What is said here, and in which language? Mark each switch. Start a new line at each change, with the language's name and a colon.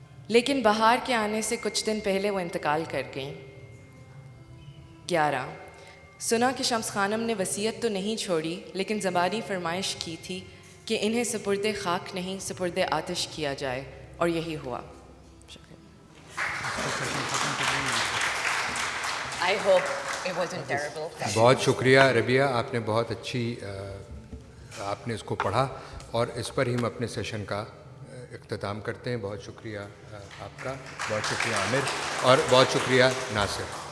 Hindi: लेकिन बाहर के आने से कुछ दिन पहले वो इंतकाल कर गईं। 11। सुना कि शम्स खानम ने वसीयत तो नहीं छोड़ी लेकिन ज़बानी फरमाइश की थी कि इन्हें सपुर्दे खाक नहीं सपुर्दे आतिश किया जाए और यही हुआ।
English: I hope it wasn't terrible.
Hindi: बहुत शुक्रिया रबिया, आपने बहुत अच्छी आपने इसको पढ़ा और इस पर ही हम अपने सेशन का इख्तिताम करते हैं। बहुत शुक्रिया आपका, बहुत शुक्रिया आमिर और बहुत शुक्रिया नासिर।